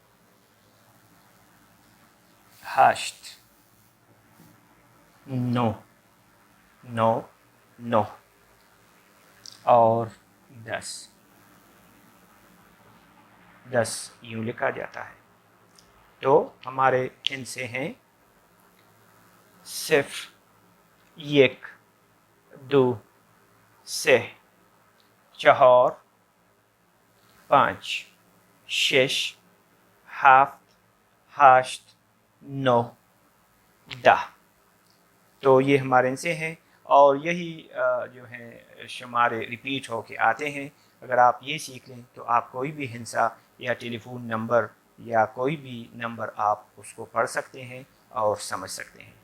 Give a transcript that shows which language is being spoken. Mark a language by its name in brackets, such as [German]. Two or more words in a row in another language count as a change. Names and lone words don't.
[Urdu] ہشت، نو، نو، نو، اور دس، دس یوں لکھا جاتا ہے۔ تو ہمارے ان سے ہیں [Persian] صفر، یک، دو، سه، چهار، پانچ، شش، هفت، هشت، نو، دہ۔ [Urdu] تو یہ ہمارے ان سے ہیں، اور یہی جو ہیں شمارے ریپیٹ ہو کے آتے ہیں۔ اگر آپ یہ سیکھ لیں تو آپ کوئی بھی ہندسہ یا ٹیلی فون نمبر یا کوئی بھی نمبر آپ اس کو پڑھ سکتے ہیں اور سمجھ سکتے ہیں۔